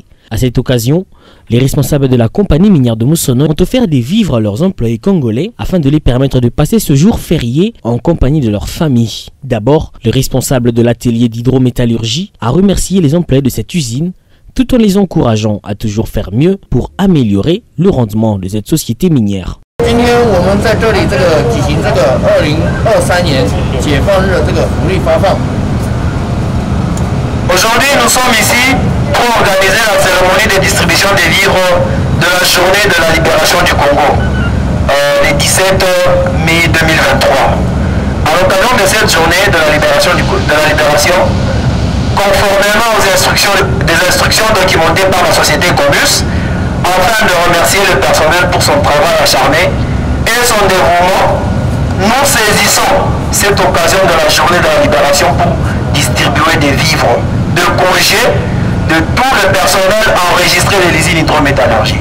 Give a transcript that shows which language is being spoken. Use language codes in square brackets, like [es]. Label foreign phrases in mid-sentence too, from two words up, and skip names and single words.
[fr] À cette occasion, les responsables de la compagnie minière de Moussonoï ont offert des vivres à leurs employés congolais afin de les permettre de passer ce jour férié en compagnie de leur famille. D'abord, le responsable de l'atelier d'hydrométallurgie a remercié les employés de cette usine tout en les encourageant à toujours faire mieux pour améliorer le rendement de cette société minière. [zh] 今天我们在这里举行2023年解放日福利发放。 [fr] Aujourd'hui, nous sommes ici pour organiser la cérémonie de distribution des vivres de la journée de la libération du Congo, le 17 mai 2023. À l'occasion de cette journée de la libération, conformément aux instructions documentées par la société Comus, afin de remercier le personnel pour son travail acharné et son dévouement, nous saisissons cette occasion de la journée de la libération pour distribuer des vivres de congé de tout le personnel enregistré de l'usine hydrométallurgie.